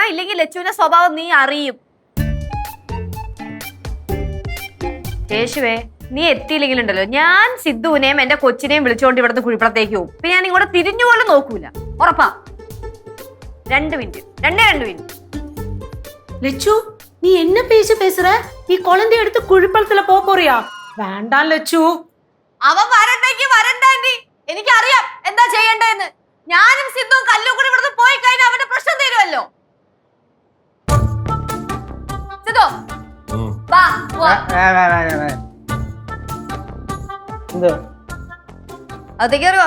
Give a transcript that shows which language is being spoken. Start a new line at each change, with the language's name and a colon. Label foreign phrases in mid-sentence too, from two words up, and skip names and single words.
Malayalam: ഇല്ലെങ്കിൽ ലച്ചുവിന്റെ സ്വഭാവം നീ അറിയും. കേശുവേ, നീ എത്തിയില്ലെങ്കിലുണ്ടല്ലോ, ഞാൻ സിദ്ധുവിനെയും എന്റെ കൊച്ചിനെയും വിളിച്ചുകൊണ്ട് ഇവിടുന്ന് കുഴിപ്പടത്തേക്ക് പോകും. പിന്നെ ഞാൻ ഇങ്ങോട്ട് തിരിഞ്ഞു പോലും നോക്കൂല. ഉറപ്പാ. 2 മിനിറ്റ്, 2 മിനിറ്റ്.
Tamil: லட்சு, நீ என்ன பேசுற? நீ குழந்தைய எடுத்து குழிப்பழத்துல போறியா? வேண்டாம் லட்சு.
Malayalam: അവൻ വരണ്ടെങ്കിൽ വരണ്ടി. എനിക്കറിയാം എന്താ ചെയ്യണ്ടെന്ന്. ഞാനും സിദ്ധുവും കല്ലും കൂടി ഇവിടുന്ന് പോയി കഴിഞ്ഞാൽ അവന്റെ പ്രശ്നം തീരുമല്ലോ. സിദ്ധു, വാ. അതേക്ക് അറിയോ?